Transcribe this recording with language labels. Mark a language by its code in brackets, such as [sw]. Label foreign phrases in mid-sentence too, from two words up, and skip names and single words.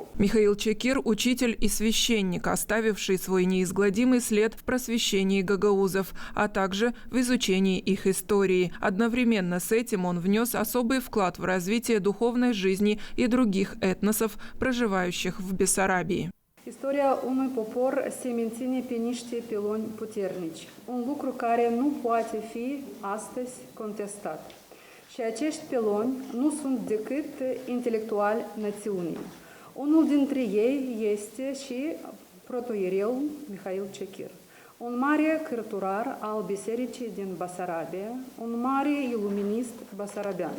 [ru] Михаил Чакир – учитель и священник, оставивший свой неизгладимый след в просвещении гагаузов, а также в изучении их истории. Одновременно с этим он внес особый вклад в развитие духовной жизни и других этносов, проживающих в Бессарабии. [ro] Istoria unui popor se menține pe niște piloni puternici, un lucru care nu poate fi astăzi contestat. Și acești piloni nu sunt decât intelectuali națiunii. Unul dintre ei este și protoieriul Mihail Chakir, un mare cărturar al bisericii din Basarabia, un mare iluminist basarabean.